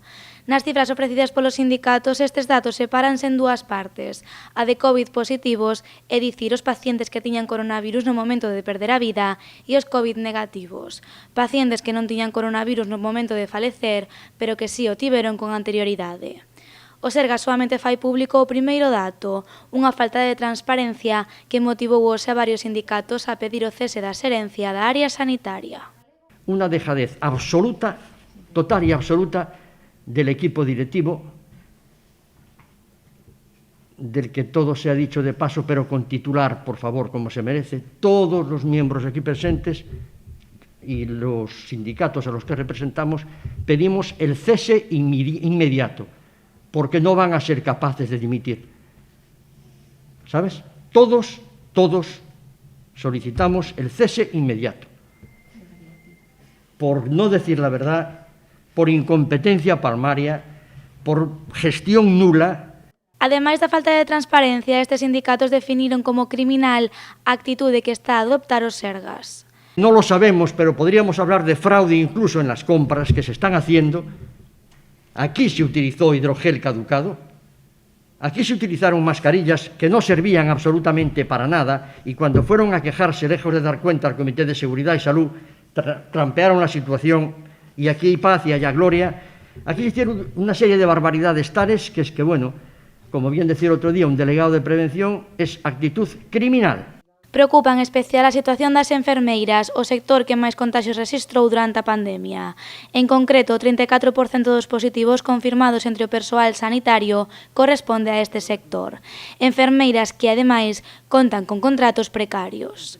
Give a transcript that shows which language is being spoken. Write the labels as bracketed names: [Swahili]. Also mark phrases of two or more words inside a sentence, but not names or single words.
[Galician] Nas cifras ofrecidas polos sindicatos, estes datos sepáranse en dúas partes, a de COVID positivos, é dicir, os pacientes que tiñan coronavirus no momento de perder a vida, e os COVID negativos, pacientes que non tiñan coronavirus no momento de falecer, pero que sí o tiveron con anterioridade. O Sergas soamente fai público o primeiro dato, unha falta de transparencia que motivou hoxe a varios sindicatos a pedir o cese da xerencia da área sanitaria. [Spanish] Unha dejadez absoluta, total e absoluta, del equipo directivo, del que todo se ha dicho de paso, pero con titular, por favor, como se merece, todos los miembros aquí presentes y los sindicatos a los que representamos, pedimos el cese inmediato, porque no van a ser capaces de dimitir. ¿Sabes? Todos solicitamos el cese inmediato. Por no decir la verdad, por incompetencia palmaria, por gestión nula. [Galician] Ademais da falta de transparencia, estes sindicatos definiron como criminal a actitude que está a adoptar o Sergas. [Spanish] No lo sabemos, pero podríamos hablar de fraude incluso en las compras que se están haciendo. Aquí se utilizó hidrogel caducado, aquí se utilizaron mascarillas que no servían absolutamente para nada y cuando fueron a quejarse, lejos de dar cuenta al Comité de Seguridad y Salud, trampearon la situación. Y aquí hay paz y haya gloria. Aquí hicieron una serie de barbaridades tales que es que, bueno, como bien decía otro día un delegado de prevención, es actitud criminal. [Galician] Preocupa en especial a situación das enfermeiras, o sector que máis contaxios rexistrou durante a pandemia. En concreto, o 34% dos positivos confirmados entre o persoal sanitario corresponde a este sector. Enfermeiras que, ademais, contan con contratos precarios.